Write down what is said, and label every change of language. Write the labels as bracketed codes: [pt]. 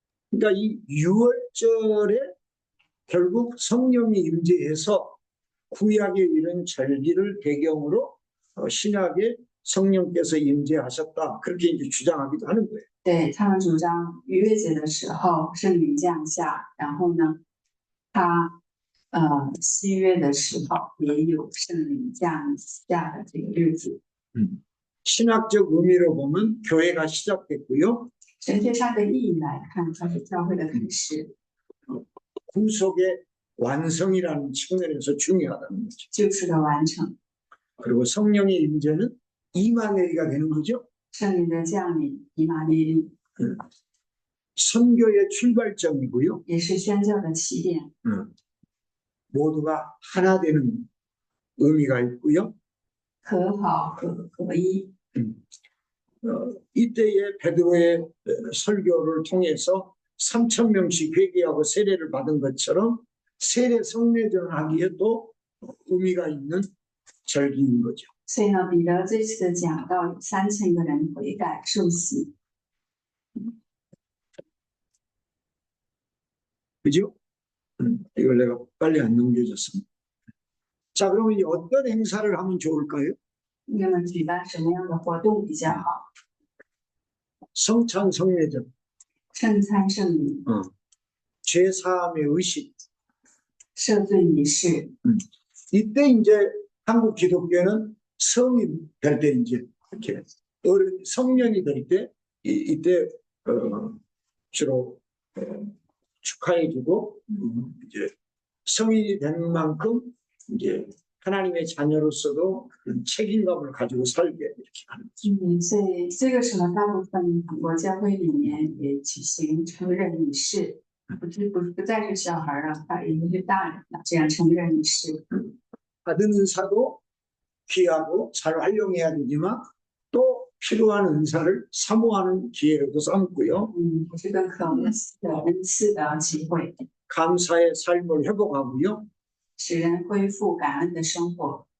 [ko] 그러니까 이 6월절에 결국 성령이 임재해서 구약에 이런 절기를 배경으로 신약에 성령께서 임재하셨다. 그렇게 이제 주장하기도 하는 거예요. [zh] 对，他们主张逾越节的时候圣灵降下，然后呢，新约的时候也有圣灵降下的这个日子。 [ko] 신학적 의미로 보면 교회가 시작됐고요. [zh] 神学上的意义来看，它是教会的开始， [ko] 구속의 완성이라는 측면에서 중요하다는 거죠. [zh] 救赎的完成， [ko] 그리고 성령의 임재는 이마누엘이가 되는 거죠. [zh] 圣灵的降临，以马内利， [ko] 선교의 출발점이고요. [zh] 也是宣教的起点， [ko] 모두가 하나 되는 의미가 있고요. [zh] 和好合一。 [ko] 이때의 베드로의 설교를 통해서 3,000명씩 회개하고 세례를 받은 것처럼 세례 성례전을 하기에도 의미가 있는 절기인 거죠. [zh] 所以呢，彼得这次的讲到有3000个人悔改受洗， [ko] 그죠? 이걸 내가 빨리 안 넘겨줬습니다. 자, 그러면 어떤 행사를 하면 좋을까요? [zh] 那么举办什么样的活动比较好？ [ko] 성찬 성례전, [zh] 圣餐圣礼、 [ko] 죄사함의 의식. [zh] 赦罪仪式。 [ko] 이때 이제 한국 기독교는 성인 될 때 이제 이렇게 어른 성년이 될 때 이때 주로 축하해주고 이제 성인이 된 만큼 이제 하나님의 자녀로서도 그런 책임감을 가지고 살게 이렇게 하는 거죠. [zh] 所以这个时候，大部分韩国教会里面也举行成人仪式，不再是小孩了，他已经是大人了，这样成人仪式。 [ko] 받은 은사도 귀하고 잘 활용해야 되지만 또 필요한 은사를 사모하는 기회로도 삼고요. [zh] 这个可恩赐的机会， [ko] 감사의 삶을 회복하고요. [zh] 使人恢复感恩的生活，